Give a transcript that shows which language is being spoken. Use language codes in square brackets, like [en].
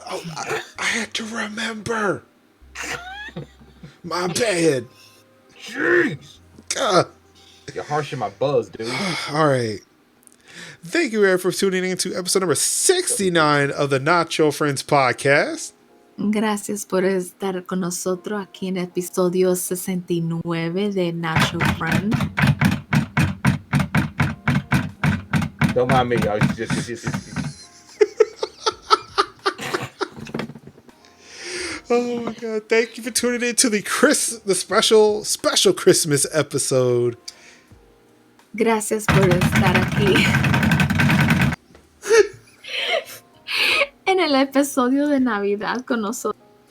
[en] Oh, I had to remember. My bad. Jeez. God. You're harshing my buzz, dude. All right. Thank you, Eric, for tuning in to episode number 69 of the Notcho Friends podcast. [es] Gracias por estar con nosotros aquí en episodio 69 de Nacho Friend. [en] Don't mind me. I was just. Oh my God. Thank you for tuning in to the special Christmas episode. [es] Gracias por estar aquí en el episodio de Navidad con nosotros.